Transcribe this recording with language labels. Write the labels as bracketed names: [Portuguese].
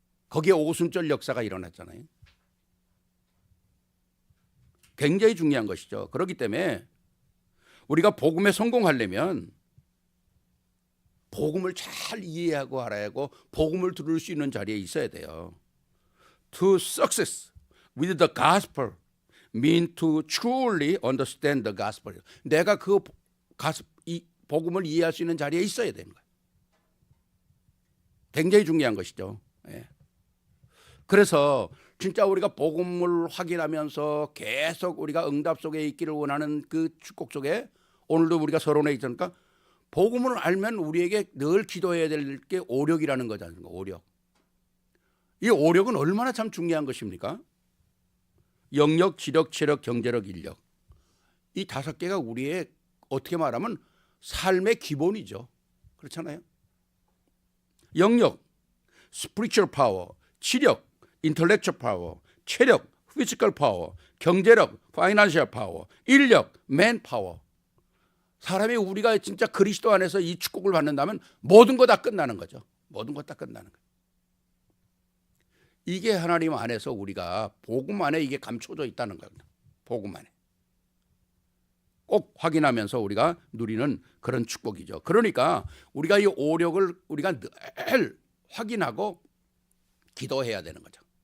[Korean] 거기에 오순절 역사가 일어났잖아요. 굉장히 중요한 것이죠. 그렇기 때문에 우리가 복음에 성공하려면 복음을 잘 이해하고 알아야 하고 복음을 들을 수 있는 자리에 있어야 돼요. [English] To success with the gospel mean to truly understand the gospel. [Korean] 내가 이 복음을 이해할 수 있는 자리에 있어야 되는 거예요. 굉장히 중요한 것이죠. 예. 그래서 진짜 우리가 복음을 확인하면서 계속 우리가 응답 속에 있기를 원하는 그 축복 속에 오늘도 우리가 서론에 있지 않습니까? 복음을 알면 우리에게 늘 기도해야 될 게 오력이라는 거지 않습니까? 오력. 이 오력은 얼마나 참 중요한 것입니까? 영력, 지력, 체력, 경제력, 인력. 이 5개가 우리의 어떻게 말하면 삶의 기본이죠. 그렇잖아요. [English] 영력, spiritual power, 지력, intellectual power, 체력, physical power, 경제력, financial power, 인력, man power. [Korean] 사람이 우리가 진짜 그리스도 안에서 이 축복을 받는다면 모든 거 다 끝나는 거죠. 모든 거 다 끝나는 거예요. 이게 하나님 안에서 우리가 복음 안에 이게 감춰져 있다는 거예요. 복음 안에. 꼭 확인하면서 우리가 누리는 그런 축복이죠. 그러니까 우리가 이 오력을 우리가 늘 확인하고 기도해야 되는 거죠.